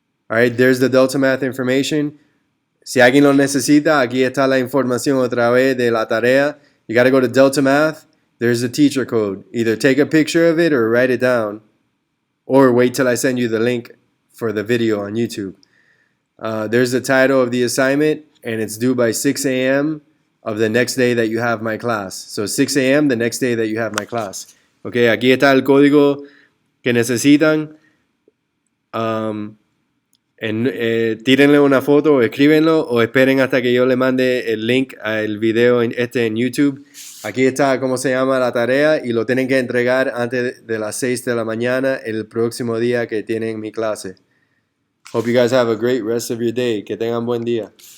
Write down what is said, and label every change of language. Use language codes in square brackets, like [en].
[en] Alright, there's the Delta Math information. [es] Si alguien lo necesita, aquí está la información otra vez de la tarea. [en] You got to go to Delta Math. There's the teacher code. Either take a picture of it or write it down. Or wait till I send you the link for the video on YouTube. There's the title of the assignment, and it's due by 6 a.m. of the next day that you have my class. So 6 a.m. the next day that you have my class. [es] Okay, aquí está el código que necesitan. Tírenle una foto o escríbenlo o esperen hasta que yo le mande el link al video en YouTube. Aquí está cómo se llama la tarea y lo tienen que entregar antes de las 6 de la mañana el próximo día que tienen mi clase. [en] Hope you guys have a great rest of your day. [es] Que tengan buen día.